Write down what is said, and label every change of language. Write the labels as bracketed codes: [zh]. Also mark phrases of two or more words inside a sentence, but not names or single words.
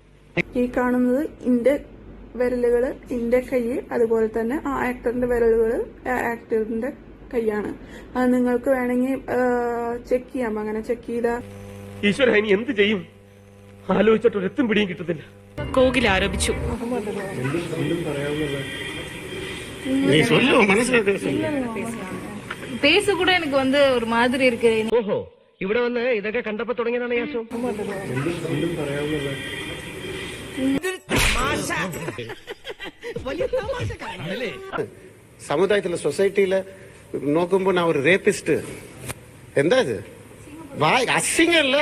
[ml] ഈ കാണുന്നത് ഇന്റെ വിരലുകള്, ഇന്റെ കൈ, അതുപോലെ തന്നെ ആ ആക്ടറിന്റെ വിരലുകള് ആക്ടറിന്റെ കൈയാണ്. അത് നിങ്ങൾക്ക് വേണമെങ്കിൽ ചെക്ക് ചെയ്യാം. അങ്ങനെ ചെക്ക് ചെയ്താ ഈശ്വര, ഇനി എന്ത് ചെയ്യും? ആലോചിച്ചിട്ട് ഒരെത്തും പിടിയും കിട്ടുന്നില്ല. കോകിൽ ആരോപിച്ചു. [ta] பேச கூட எனக்கு ஒரு மாதிரி இருக்கு. [ml] ഓഹോ, ഇവിടെ വന്ന് ഇതൊക്കെ കണ്ടപ്പോ തുടങ്ങിയതാണ് യാശോ. സമുദായത്തിലെ സൊസൈറ്റിയില് നോക്കുമ്പോ ഞാൻ ഒരു റേപ്പിസ്റ്റ്. എന്താ ഇത്? അസിംഗല്ലേ?